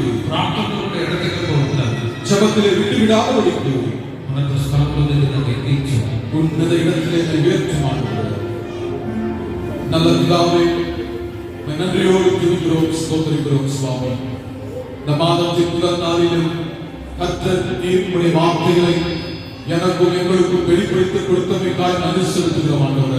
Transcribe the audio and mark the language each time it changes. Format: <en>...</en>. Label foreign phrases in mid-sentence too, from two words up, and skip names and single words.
<te>ప్రార్థనలో కూడా ఎడతెగక ఉంటాను.</te> <ta>ஜெபத்திலே விட்டு விடாதபடிக்கு</ta> <te>ఉన్నత స్థలంలో నేను ఎక్కించాను.</te> <ta>உன்னத இடத்திலே என்னை உயர்த்தும் ஆண்டவரே. நல்ல பிதாவே, நன்றியோடு துதிக்கிறோம், ஸ்தோத்திரிக்கிறோம் சுவாமி. இந்த மாதத்தின் முதல் நாளிலும் கர்த்தர் நீர் உம்முடைய வார்த்தைகளை எனக்கும் எங்களுக்கும் வெளிப்படுத்தி கொடுத்தமைக்காய் நன்றி செலுத்துகிறோம் ஆண்டவரே.</ta>